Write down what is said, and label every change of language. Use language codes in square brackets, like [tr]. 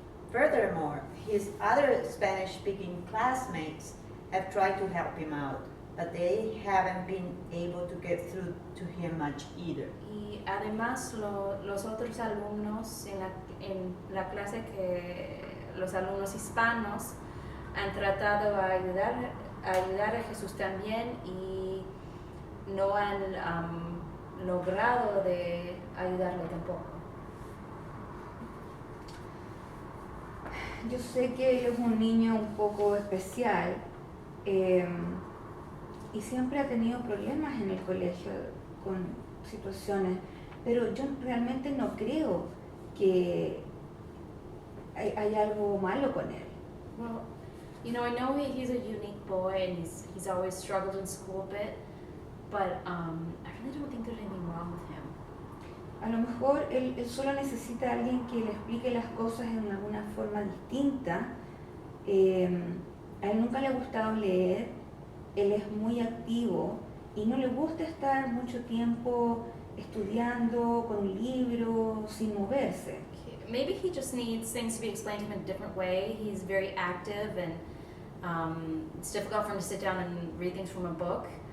[en] Furthermore, his other Spanish-speaking classmates have tried to help him out, but they haven't been able to get through to him much either. [es] Y además los otros alumnos en la clase, que los alumnos hispanos han tratado de ayudar a Jesús también y no han logrado de ayudarle tampoco. Yo sé que él es un niño un poco especial y siempre ha tenido problemas en el colegio con situaciones, pero yo realmente no creo que hay algo malo con él. [en] Well, you know, I know he's a unique boy and he's always struggled in school a bit, but I really don't think there's anything wrong with him. [es] A lo mejor él solo necesita a alguien que le explique las cosas en alguna forma distinta. A él nunca le ha gustado leer, él es muy activo y no le gusta estar mucho tiempo estudiando con un libro sin moverse. [en] Maybe he just needs things to be explained to him in a different way. He's very active and it's difficult for him to sit down and read things from a book.